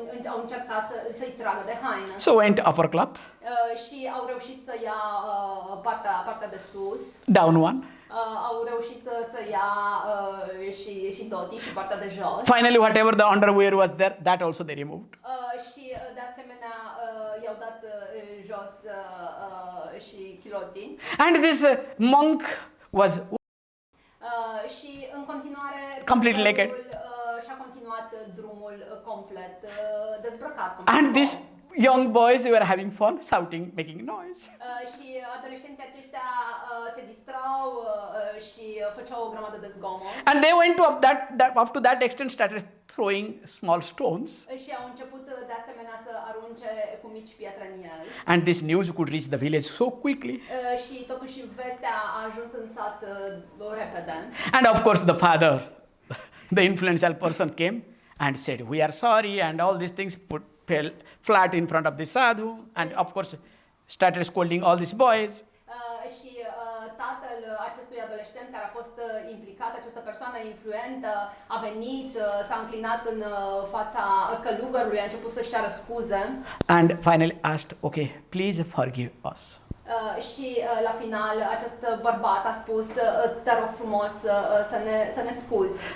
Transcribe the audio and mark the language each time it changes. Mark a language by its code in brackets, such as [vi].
[ro] au încercat să-i tragă de haină. [en] So went upper cloth, [ro] Și au reușit să ia partea de sus. [en] down one. [ro] Au reușit să ia și dotii și partea de jos. [en] Finally, whatever the underwear was there, that also they removed. [ro] Și de asemenea i-au dat jos și chiloții. [en] And this monk was [ro] Și în continuare [en] Completely naked. [ro] și-a continuat drumul complet dezbrăcat. [en] and these young boys were having fun, shouting, making noise. [ro] Și adolescenții aceștia se distrau și făceau o grămadă de zgomot. [en] And they went to up to that extent started throwing small stones. [ro] Și au început de asemenea să arunce cu mici pietre în el. [en] And this news could reach the village so quickly. [ro] Și totuși vestea a ajuns în sat repede. [en] And of course the father, the influential person, came and said, "We are sorry," and all these things fell flat in front of the sadhu. And of course, started scolding all these boys. [ro] Și tatăl acestui adolescent care a fost implicat, această persoană influentă, a venit, s-a înclinat în fața călugărului, a început să-și ceară scuze. [en] And finally asked, okay, please forgive us. [ro] Și la final acest bărbat a spus, te rog frumos să ne scuzi.